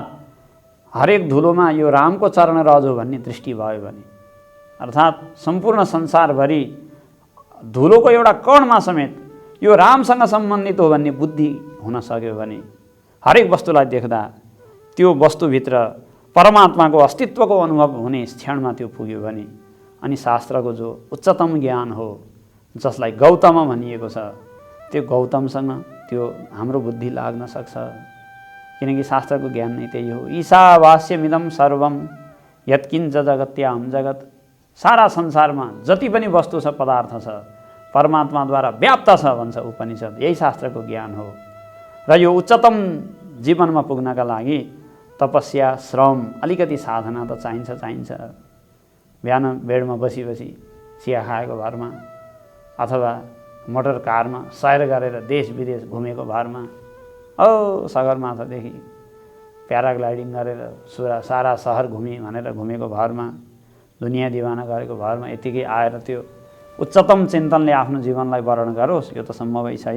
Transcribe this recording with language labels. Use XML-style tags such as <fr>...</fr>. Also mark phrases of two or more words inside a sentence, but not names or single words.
<ne>हरेक धुलोमा यो रामको चरण रज हो भन्ने दृष्टि भयो भने, अर्थात् सम्पूर्ण संसारभरि धुलोको एउटा कणमा समेत यो रामसँग सम्बन्धित हो भन्ने बुद्धि हुन सक्यो भने, हरेक वस्तुलाई देख्दा त्यो वस्तुभित्र परमात्माको अस्तित्वको अनुभव हुने क्षणमा त्यो पुग्यो भने, अनि शास्त्रको जो उच्चतम ज्ञान हो जसलाई गौतम भनिएको छ, त्यो गौतमसँग त्यो हाम्रो बुद्धि लाग्न सक्छ। किनकि शास्त्रको ज्ञान नै त्यही हो।</ne> <sa>ईशावास्यमिदं सर्वं यत्किञ्च जगत्याम जगत,</sa> <ne>सारा संसारमा जति पनि वस्तु छ, पदार्थ छ, परमात्माद्वारा व्याप्त छ भन्छ उपनिषद। यही शास्त्रको ज्ञान हो। र यो उच्चतम जीवनमा पुग्नका लागि तपस्या, श्रम, अलिकति साधना त चाहिन्छ। बिहान बेडमा बसी चिया खाएको भरमा अथवा मोटर कारमा सैर गरेर देश विदेश घुमेको भरमा, सगरमाथादेखि प्याराग्लाइडिङ गरेर सारा सहर घुमेँ भनेर घुमेको भरमा, दुनियाँ दिवाना गरेको भरमा यतिकै आएर त्यो उच्चतम चिन्तनले आफ्नो जीवनलाई वर्णन गरोस्, यो त सम्भवै छैन।</ne>